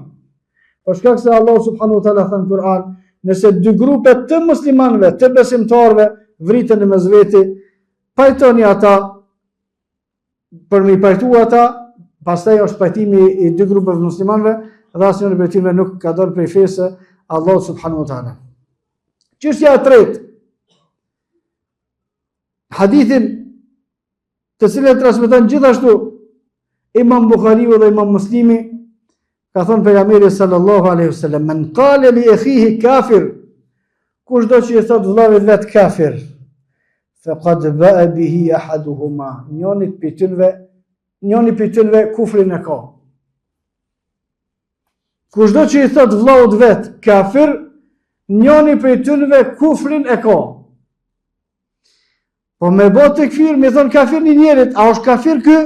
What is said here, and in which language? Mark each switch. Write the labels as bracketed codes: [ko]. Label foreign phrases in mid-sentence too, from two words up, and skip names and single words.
[sq] Për shkak se Allah [ar] سبحانه وتعالى [sq] thënë në Kur'an, nëse 2 grupe të muslimanëve, të besimtarëve, vriten në mes veti, pajtoni ata, për me i pajtu ata, pastaj është pajtimi i 2 grupeve muslimanëve, dhe asnjëri prej tyre nuk ka dalë prej fesë Allah [ar] سبحانه وتعالى. [sq] Çështja e tretë. Hadithin të cilën transmeton gjithashtu Imam Buhariu dhe Imam Muslimi, ka thënë pejgamberi [ar] صلى الله عليه وسلم: "من قال لأخيه كافر", [sq] kushdo që i thot vllavit vet kafir, [ar] فقد باء به أحدهما, [sq] njëri prej tyre kufrin e ka. Kushdo që i thot vllavut vet kafir, njëri prej tyre kufrin e ka. Po me bot të këfir, me thonë kafir një njerit, a është kafir ky?